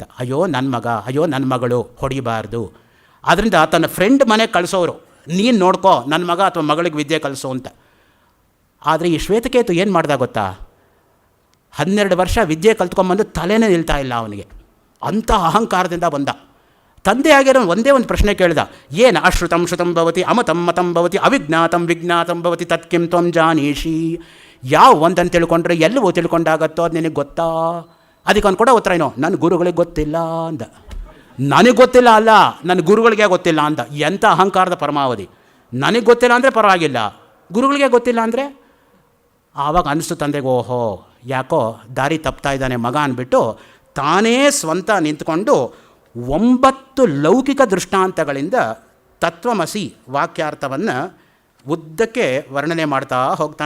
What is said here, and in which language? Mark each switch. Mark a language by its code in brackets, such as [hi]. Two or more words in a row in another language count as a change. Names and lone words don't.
[kn] ಅಯ್ಯೋ ನನ್ನ ಮಗ, ಅಯ್ಯೋ ನನ್ನ ಮಗಳು, ಹೊಡಿಬಾರ್ದು. ಆದ್ದರಿಂದ ತನ್ನ ಫ್ರೆಂಡ್ ಮನೆಗೆ ಕಳಿಸೋರು, ನೀನು ನೋಡ್ಕೋ ನನ್ನ ಮಗ ಅಥವಾ ಮಗಳಿಗೆ ವಿದ್ಯೆ ಕಲಿಸೋ ಅಂತ. ಆದರೆ ಈ ಶ್ವೇತಕೇತು ಏನು ಮಾಡ್ದ ಗೊತ್ತಾ? 12 ವರ್ಷ ವಿದ್ಯೆ ಕಲ್ತ್ಕೊಂಬಂದು ತಲೆನೇ ನಿಲ್ತಾ ಇಲ್ಲ ಅವನಿಗೆ. ಅಂಥ ಅಹಂಕಾರದಿಂದ ಬಂದ. ತಂದೆ ಆಗಿರೋ ಒಂದೇ ಒಂದು ಪ್ರಶ್ನೆ ಕೇಳಿದ, ಏನು [sa] ಅಶ್ರುತಂ ಶ್ರುತಂ ಭವತಿ ಅಮತಂ ಮತಂ ಭವತಿ ಅವಿಜ್ಞಾತಂ ವಿಜ್ಞಾತಂ ಭವತಿ ತತ್ಕಿಂ ತ್ವಂ ಜಾನೀಷಿ. [kn] ಯಾವ ಒಂದನ್ನು ತಿಳ್ಕೊಂಡ್ರೆ ಎಲ್ಲವೂ ತಿಳ್ಕೊಂಡಾಗತ್ತೋ ಅದು ನಿನಗೆ ಗೊತ್ತಾ? ಅದಕ್ಕೆ ಅವ್ನು ಕೊಡೋ ಉತ್ತರ ಏನೋ, ನನ್ನ ಗುರುಗಳಿಗೆ ಗೊತ್ತಿಲ್ಲ ಅಂದ. ನನಗೆ ಗೊತ್ತಿಲ್ಲ ಅಲ್ಲ, ನನ್ನ ಗುರುಗಳಿಗೆ ಗೊತ್ತಿಲ್ಲ ಅಂದ. ಎಂಥ ಅಹಂಕಾರದ ಪರಮಾವಧಿ. ನನಗೆ ಗೊತ್ತಿಲ್ಲ ಅಂದರೆ ಪರವಾಗಿಲ್ಲ, ಗುರುಗಳಿಗೆ ಗೊತ್ತಿಲ್ಲ ಅಂದರೆ ಆವಾಗ ಅನಿಸ್ತು ತಂದೆಗೆ, ಓಹೋ ಯಾಕೋ ದಾರಿ ತಪ್ತಾ ಇದ್ದಾನೆ ಮಗ ಅಂದ್ಬಿಟ್ಟು ತಾನೇ ಸ್ವಂತ ನಿಂತ್ಕೊಂಡು 9 ಲೌಕಿಕ ದೃಷ್ಟಾಂತಗಳಿಂದ ತತ್ವಮಸಿ ವಾಕ್ಯಾರ್ಥವನ್ನು ಉದ್ದಕ್ಕೆ ವರ್ಣನೆ ಮಾಡ್ತಾ ಹೋಗ್ತಾನೆ.